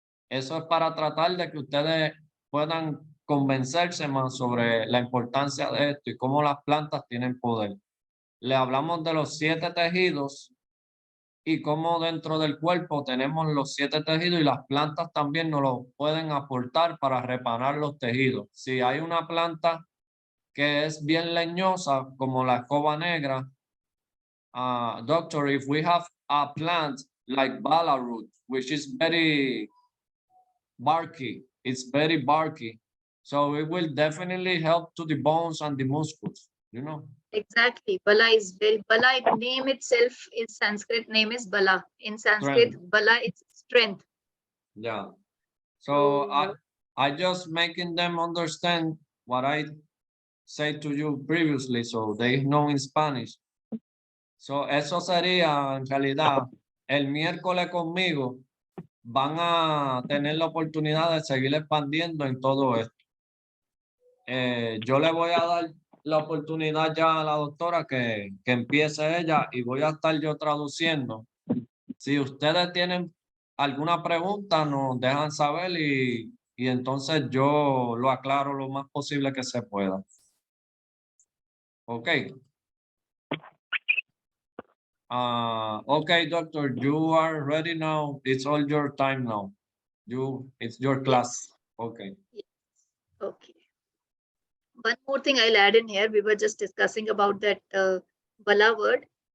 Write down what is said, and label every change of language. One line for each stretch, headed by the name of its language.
Spanish: Eso es para tratar de que ustedes puedan convencerse más sobre la importancia de esto y cómo las plantas tienen poder. Le hablamos de los 7 tejidos y cómo dentro del cuerpo tenemos los 7 tejidos y las plantas también nos lo pueden aportar para reparar los tejidos. Si hay una planta que es bien leñosa, como la escoba negra,
English: doctor, if we have a plant like bala root, which is very barky, it's very barky, so it will definitely help to the bones and the muscles, you know. Exactly. Bala is very, Bala name itself is Sanskrit name is Bala. In Sanskrit, Strength. Bala it's strength. Yeah. So So, I just making them understand what I said to you previously, so they know in Spanish.
Spanish: So eso sería en realidad el miércoles conmigo. Van a tener la oportunidad de seguir expandiendo en todo esto. Yo le voy a dar la oportunidad ya a la doctora que empiece ella y voy a estar yo traduciendo. Si ustedes tienen alguna pregunta, nos dejan saber y entonces yo lo aclaro lo más posible que se pueda.
English: Ok. Okay, doctor, you are ready now. It's all your time now. It's your class. yes. Okay. Okay. One more thing I'll add in here. We were just discussing about that Bala word.